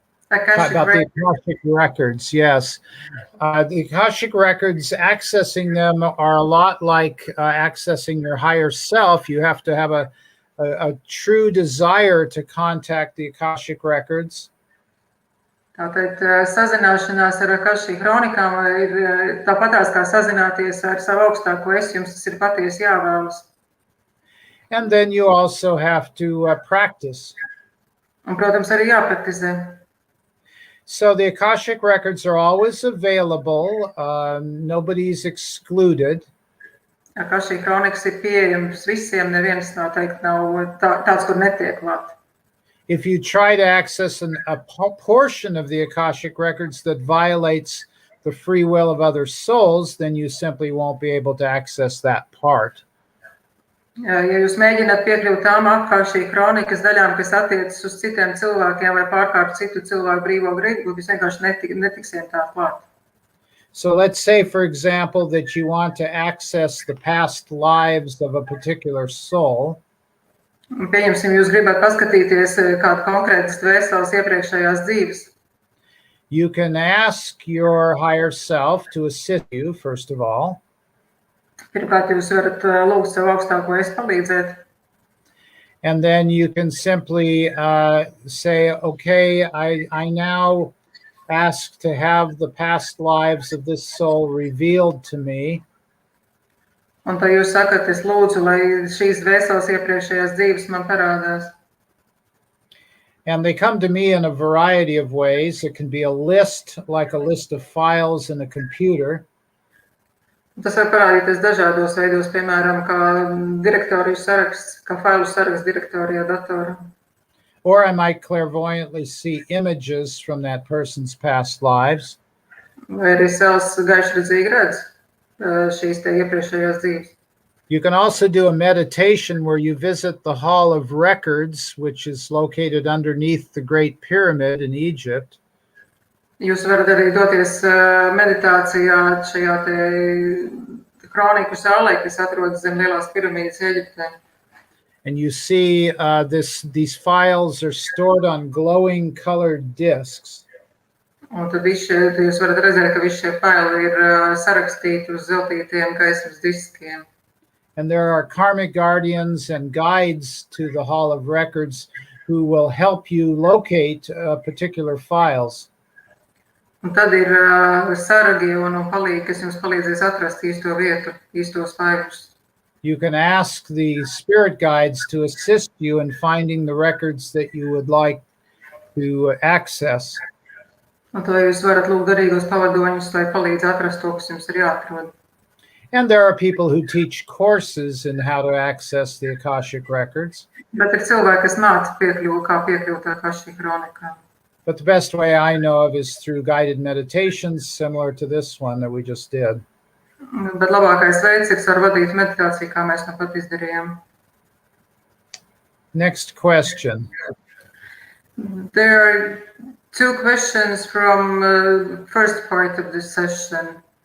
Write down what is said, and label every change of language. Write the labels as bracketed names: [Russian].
[English] About the Akashic records, yes. The Akashic records, accessing them are a lot like accessing your higher self. You have to have a true desire to contact the Akashic records. [Latvian] Tātad sazināšanās ar Akashic kronikām ir tāpatās kā sazināties ar savu augstāko es, jums tas ir patiesi jāvēlas. [English] And then you also have to practice. [Latvian] Un, protams, arī jāpraktizē. [English] So the Akashic records are always available. Nobody's excluded. [Latvian] Akashic kronikas ir pieejams visiem, neviens nav teikt nav tāds, kur netiek klāt. [English] If you try to access a portion of the Akashic records that violates the free will of other souls, then you simply won't be able to access that part. [Latvian] Ja jūs mēģināt piekļūt tām Akashic kronikas daļām, kas attiecas uz citiem cilvēkiem vai pārkāpt citu cilvēku brīvo gribu, jūs vienkārši netiksiet tā klāt. [English] So let's say, for example, that you want to access the past lives of a particular soul. [Latvian] Pieņemsim, jūs gribat paskatīties kādu konkrētas dvēseles iepriekšējās dzīves. [English] You can ask your higher self to assist you, first of all. [Latvian] Pirmkārt, jūs varat lūgt savu augstāko es palīdzēt. [English] And then you can simply say, okay, I now ask to have the past lives of this soul revealed to me. [Latvian] Un tad jūs sakat, es lūdzu, lai šīs dvēseles iepriekšējās dzīves man parādās. [English] And they come to me in a variety of ways. It can be a list, like a list of files in a computer. [Latvian] Tas var parādīties dažādos veidos, piemēram, kā direktoriju saraksts, kā failu saraksts direktorijā datorā. [English] Or I might clairvoyantly see images from that person's past lives. [Latvian] Vai arī savs gaišredzīgi redz šīs te iepriekšējās dzīves. [English] You can also do a meditation where you visit the Hall of Records, which is located underneath the Great Pyramid in Egypt. [Latvian] Jūs varat arī doties meditācijā šajā te kroniku zālē, kas atrodas zem lielās piramīdas Eģiptē. [English] And you see these files are stored on glowing colored discs. [Latvian] Un tad jūs varat redzēt, ka visi šie faili ir sarakstīti uz zeltītiem gaismas diskiem. [English] And there are karmic guardians and guides to the Hall of Records who will help you locate particular files. [Latvian] Un tad ir saragi un palīgi, kas jums palīdzēs atrast īsto vietu, īstos failus. [English] You can ask the spirit guides to assist you in finding the records that you would like to access. [Latvian] Un to jūs varat lūgt garīgos pavadoņus, lai palīdz atrast to, kas jums ir jāatrod. [English] And there are people who teach courses in how to access the Akashic records. [Latvian] Bet ir cilvēki, kas māca kā piekļūt Akashic kronikām. [English] But the best way I know of is through guided meditations similar to this one that we just did. [Latvian] Bet labākais veids ir ar vadītu meditāciju, kā mēs nu pat izdarījām. [English] Next question. There are two questions from first part of this session.